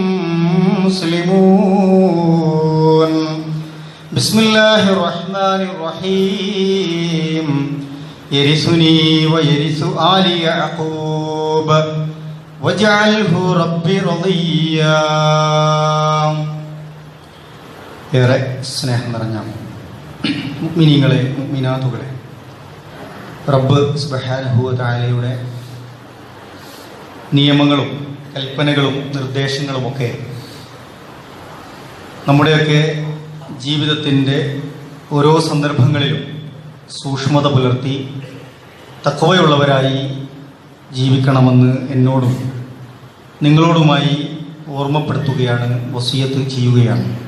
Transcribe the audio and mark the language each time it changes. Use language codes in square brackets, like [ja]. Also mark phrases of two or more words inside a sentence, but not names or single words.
[ar] مسلمون بسم الله الرحمن الرحيم يرثني ويرث آل يعقوب واجعله ربي رضيا [ml] ഏറെ സ്നേഹം നിറഞ്ഞ മുഅ്മിനീങ്ങളെ മുഅ്മിനാത്തുകളെ റബ്ബ് [ar] سبحانه وتعالى [ml] നിയമങ്ങളും കൽപ്പനകളും നിർദ്ദേശങ്ങളുമൊക്കെ നമ്മുടെയൊക്കെ ജീവിതത്തിൻ്റെ ഓരോ സന്ദർഭങ്ങളിലും സൂക്ഷ്മത പുലർത്തി തഖ്വയുള്ളവരായി ജീവിക്കണമെന്ന് എന്നോടും നിങ്ങളോടുമായി ഓർമ്മപ്പെടുത്തുകയാണ്, വസിയത്ത് ചെയ്യുകയാണ്.